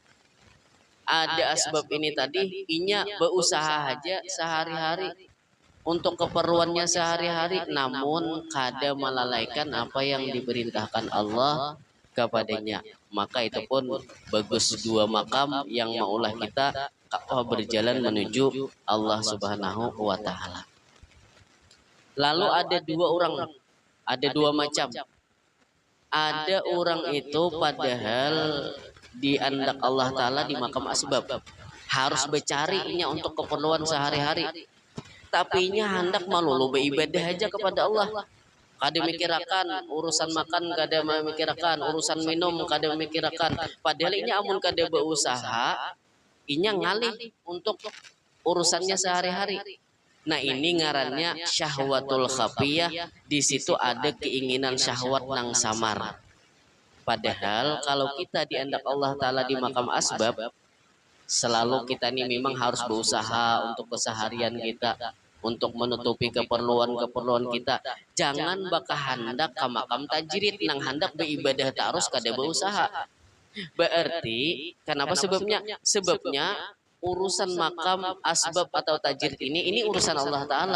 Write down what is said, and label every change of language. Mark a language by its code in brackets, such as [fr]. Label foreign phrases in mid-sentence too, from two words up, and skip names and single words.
[bjn] Ada asbab ini tadi, inya berusaha aja sehari-hari untuk keperluannya sehari-hari, namun kada melalaikan apa yang diperintahkan Allah kepadanya. Maka itu pun bagus, dua makam yang maulah kita berjalan menuju [ar] الله سبحانه وتعالى. [bjn] Lalu ada dua orang, ada dua macam. Ada orang itu padahal diandak [ar] الله تعالى [bjn] di makam asbab, harus bercarinya untuk keperluan sehari-hari, tapi nya hendak malulu beribadah aja kepada Allah. Kada mikirakan urusan makan, kada memikirakan urusan minum, kada memikirakan. Padahal ini amun kada berusaha, inya ngalih untuk urusannya sehari-hari. Nah, ini ngarannya [ar] الشهوة الخفية. [bjn] Di situ ada keinginan syahwat nang samar. Padahal kalau kita diandak [ar] الله تعالى [bjn] di makam asbab, selalu kita ini memang harus berusaha untuk keseharian kita, untuk menutupi keperluan-keperluan kita. Jangan bakal hendak ke makam tajrid nang hendak beribadah terus kada berusaha. Berarti kenapa sebabnya? Sebabnya urusan makam asbab atau tajrid ini urusan [ar] الله تعالى.